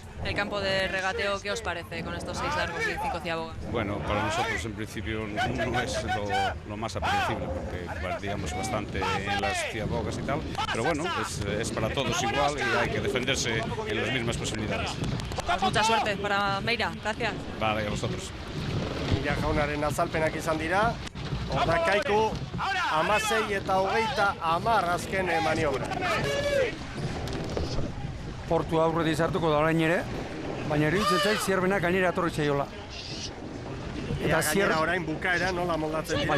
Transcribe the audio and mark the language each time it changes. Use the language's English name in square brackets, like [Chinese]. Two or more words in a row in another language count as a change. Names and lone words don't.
[Spanish] El campo de regateo, ¿qué os parece con estos 6 largos y 5 ciabogas? Bueno, para nosotros en principio no es lo más apetecible porque perdíamos bastante en las ciabogas y tal, pero bueno, es para todos igual y hay que defenderse en las mismas posibilidades. Pues mucha suerte para Meira, gracias. Vale, a vosotros. [Basque] Mila jaunaren azalpenak izan dira, hor da Kaiku, 16 eta 30 azken maniobra. Portu aurretik sartuko da orain ere, baina iruditzen zait Zierbenak gainera etorri zaiola. Eta gainera orain bukaera nola moldatzen dira.